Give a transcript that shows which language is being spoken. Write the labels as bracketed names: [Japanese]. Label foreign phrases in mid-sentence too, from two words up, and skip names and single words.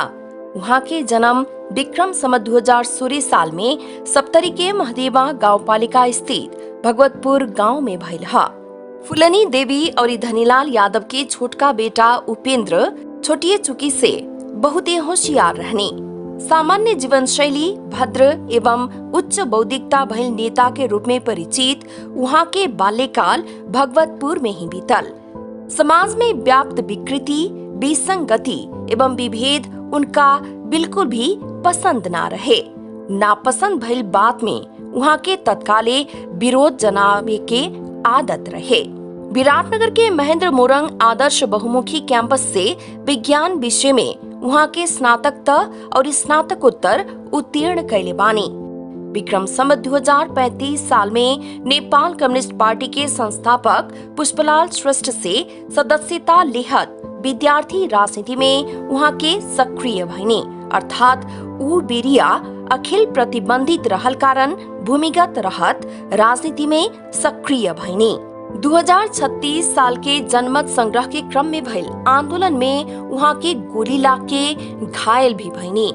[Bhojpuri] उहाँ के जन्म विक्रम संवत 2016 साल में सप्तरी के महदेवा गाउँपालिका स्थित भगवतपुर गांव में भइल है। फुलनी देवी और धनीलाल यादव के छोटका बेटा उपेंद्र छोटिए चुकी से बहुत होशियार रहने, सामान्य जीवन शैली, भद्र एवं उच्च बौद्धिकता भइल नेता के रूप में परिचित उहाँ के बाल्यकाल भगवतपुर में ही बीतल। समाज में व्याप्त विकृति, विसंगति एवं विभेद उनका बिल्कुल भी पसंद ना रहे। नापसंद भइल बात में उहाँ के तत्काले विरोध जनावे के आदत रहे। विराटनगर के महेंद्र मोरंग आदर्श बहुमुखी कैंपस से विज्ञान विषय में उहाँ के स्नातक और स्नातकोत्तर उत्तीर्ण कैले बानी। विक्रम संवत 2035 साल में नेपाल कम्युनिस्ट पार्टी के संस्थापक पुष्पलाल श्रेष्ठ से सदस्यता लेहत विद्यार्थी राजनीति में उहाँ के सक्रिय भइनी, अर्थात ऊ बेरिया अखिल प्रतिबंधित रहल कारण भूमिगत रहत राजनीति में सक्रिय भइनी। 2036 साल के जनमत संग्रह के क्रम में भइल आंदोलन में उहाँ के गोली लाग के घायल भी भइनी।